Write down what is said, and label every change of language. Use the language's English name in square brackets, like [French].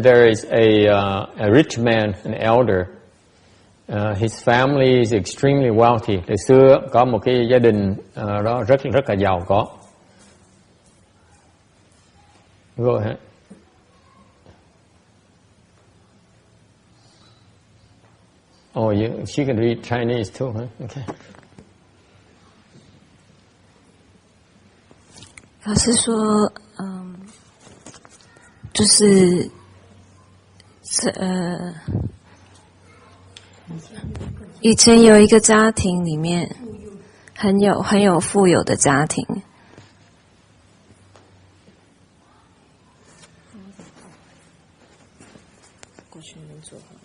[English] There is a rich man, an elder. His family is extremely wealthy. [Vietnamese] Từ xưa có một cái gia đình đó rất là giàu có. [English] Go ahead. Oh, she can read Chinese too, huh? Okay. [Chinese] 老师说，就是以前有一个家庭里面很有富有的家庭，过去没做好。